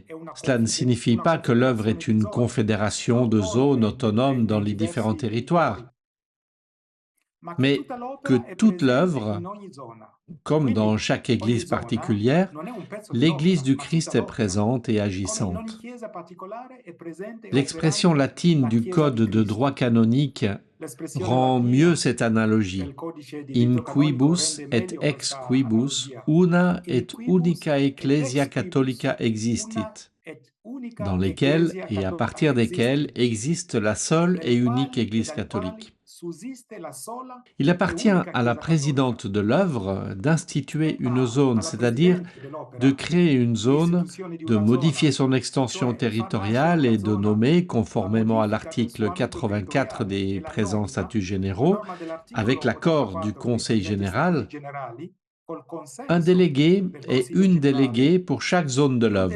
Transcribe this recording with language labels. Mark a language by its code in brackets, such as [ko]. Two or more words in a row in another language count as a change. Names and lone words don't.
[fr] Cela ne signifie pas que l'œuvre est une confédération de zones autonomes dans les différents territoires, mais que toute l'œuvre, comme dans chaque église particulière, l'Église du Christ est présente et agissante. L'expression latine du Code de droit canonique rend mieux cette analogie. [la] In quibus et ex quibus una et unica ecclesia catholica existit, [fr] dans lesquels et à partir desquels existe la seule et unique Église catholique. Il appartient à la présidente de l'œuvre d'instituer une zone, c'est-à-dire de créer une zone, de modifier son extension territoriale et de nommer, conformément à l'article 84 des présents statuts généraux, avec l'accord du Conseil général, un délégué et une déléguée pour chaque zone de l'œuvre.